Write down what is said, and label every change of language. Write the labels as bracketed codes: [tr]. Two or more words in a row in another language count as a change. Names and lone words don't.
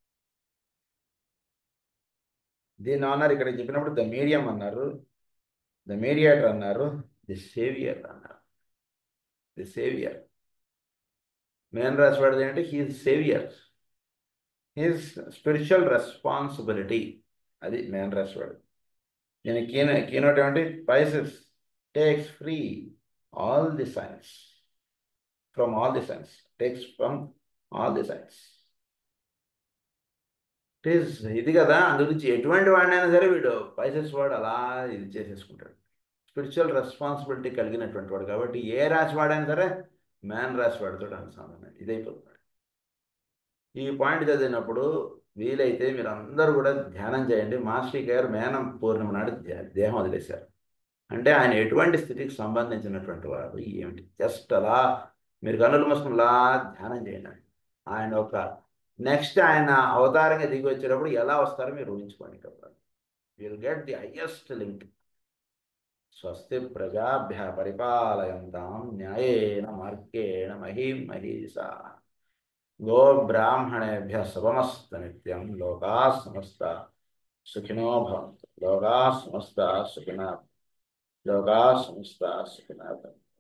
[te] దీని అన్నారు ఇక్కడ చెప్పినప్పుడు [en] the medium [te] అన్నారు, [en] the mediator [te] అన్నారు, [en] the saviour [te] అన్నారు. [en] the saviour [te] మేనరాశి వాడిది ఏంటి? [en] He's saviour, he's spiritual responsibility. [te] అది మేనరాశి వాడు. దీని కీనోట్ ఏమంటే [en] Pisces takes free all the signs from all the signs, takes from all the signs. [te] ఇది కదా, అందుగురించి ఎటువంటి వాడినైనా సరే వీడు పైసెస్ వాడు అలా ఇది చేసేసుకుంటాడు. [en] spiritual responsibility [te] కలిగినటువంటి వాడు కాబట్టి ఏ రాశి వాడైనా సరే మ్యాన్ రాశి వాడితో అనుసంధానం ఇదైపోతున్నాడు. ఈ పాయింట్ చదివినప్పుడు వీలైతే మీరు అందరూ కూడా ధ్యానం చేయండి. మాస్టర్ గారు మేనం పూర్ణిమ నాడు దేహం వదిలేశారు. అంటే ఆయన ఎటువంటి స్థితికి సంబంధించినటువంటి వాడు ఏమిటి? జస్ట్ అలా మీరు కన్నులు మూసుకునిలా ధ్యానం చేయండి. ఆయన ఒక నెక్స్ట్ ఆయన అవతారంగా దిగి వచ్చేటప్పుడు ఎలా వస్తారో మీరు ఊహించుకోండి. [en] కాబట్టి will get the highest link. [sa] స్వస్తి ప్రజాభ్య పరిపాలయంతాం న్యాయేన మార్గేణ మహీం మహీషా గో బ్రాహ్మణేభ్య శుభమస్తు నిత్యం. లోకా సమస్త సుఖినో భవంతు. లోకా సమస్త సుఖినో లోకా సమస్త సుఖినో భవంతు.